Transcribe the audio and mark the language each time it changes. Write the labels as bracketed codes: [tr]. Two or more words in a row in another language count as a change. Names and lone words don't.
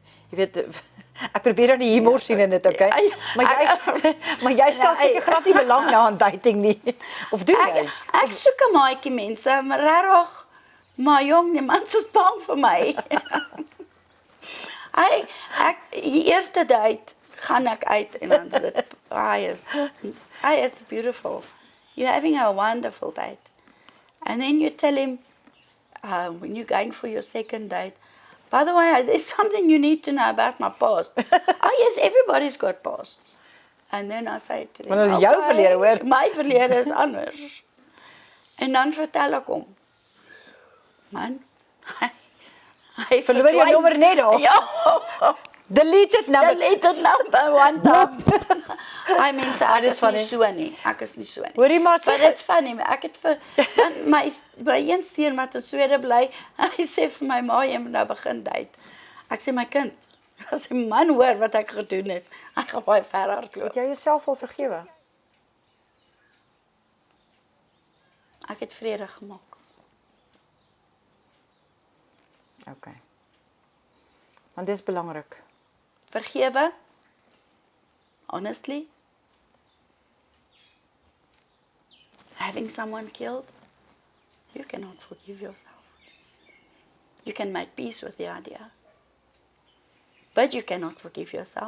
[af] Jy weet, ek probeer nou die humor sien in dit, okay? Maar jy stel seker glad nie belang nou aan dating nie. Of doen jy? Ek soek 'n maatjie mense, maar regtig, maar jong, niemand is bang vir my. Die eerste date gaan ek uit en dan is dit, [en] it's beautiful. You're having a wonderful date. And then you tell him, when you're going for your second date, by the way, there's something you need to know about my past. Oh yes, everybody's got pasts. And then I say to him, [af] Maar dat is jou verlede, hoor. My verlede is anders. En dan vertel ek hom, man, hy Verloor jou nommer net al? Ja. [en] Delete it number. Delete it number one time. I mean, [af] ek dis is [en] funny. [af] nie so nie. Ek is nie so nie. Hoorie maar sê, [en] But it's funny, [af] ek het vir my een seun wat in Swede bly, hy sê vir my ma, jy moet nou begin date. Ek sê my kind, as 'n man hoor wat ek gedoen het, ek gaan baie ver hardloop. het jy jouself al vergewe? Ek het vrede gemaak. Okay. Want dit is belangrik. Vergewe, [en] honestly, having someone killed, you cannot forgive yourself. You can make peace with the idea, but you cannot forgive yourself.